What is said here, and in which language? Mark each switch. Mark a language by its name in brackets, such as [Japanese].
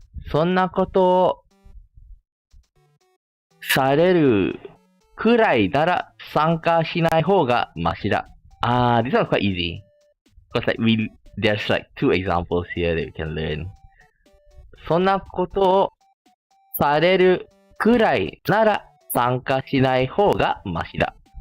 [Japanese] そんなことをされるくらいなら参加しない方がマシだ。 [English] This one's quite easy. Because like there's like two examples here that we can learn. [Japanese] そんなことをされるくらいなら参加しない方がマシだ。